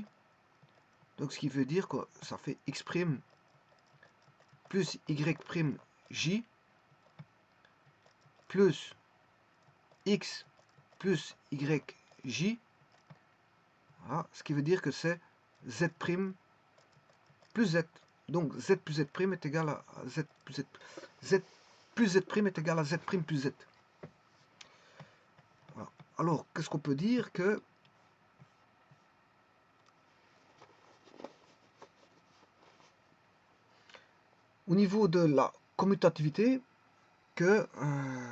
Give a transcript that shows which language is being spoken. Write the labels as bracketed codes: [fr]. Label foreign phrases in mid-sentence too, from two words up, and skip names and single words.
[fr] Donc ce qui veut dire que ça fait x' plus y' j plus x plus y j. Voilà, ce qui veut dire que c'est z' plus z. Donc z plus z' est égal à z plus z. Z plus z' est égal à z' plus z. Voilà. Alors, qu'est-ce qu'on peut dire que au niveau de la commutativité, que, quel que soit,